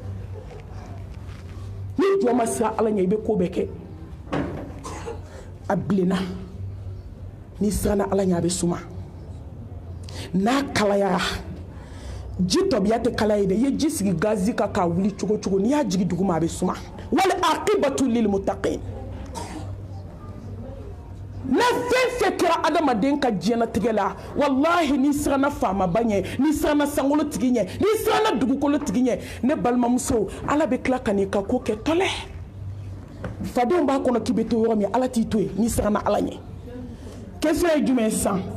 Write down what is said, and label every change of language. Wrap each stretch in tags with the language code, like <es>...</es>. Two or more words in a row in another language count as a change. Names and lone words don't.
<bm>ni jɔn ma siran ala ɲɛ i bɛ ko bɛɛ kɛ a bilenna ni siranna ala ɲɛ a bɛ suma n'a kalayara ji tɔbiya tɛ kalaya dɛ i ye ji sigi gazi kan k'a wuli cogo cogo n'i y'a jigin duguma a bɛ suma</bm> <ar>والعاقبة للمتقين</ar> <bm>ne fɛn fɛn kɛra adamaden ka diɲɛlatigɛ la walahi ni siranna faamaba ɲɛ ni siranna sankolo tigi ɲɛ ni siranna dugukolo tigi ɲɛ ne balimamuso ala bɛ tila ka n'i ka ko kɛ tɔlɛ fadenw b'a kɔnɔ k'i bɛ to yɔrɔ min ala t'i to yen ni siranna ala ɲɛ question ye jumɛn ye sisan</bm>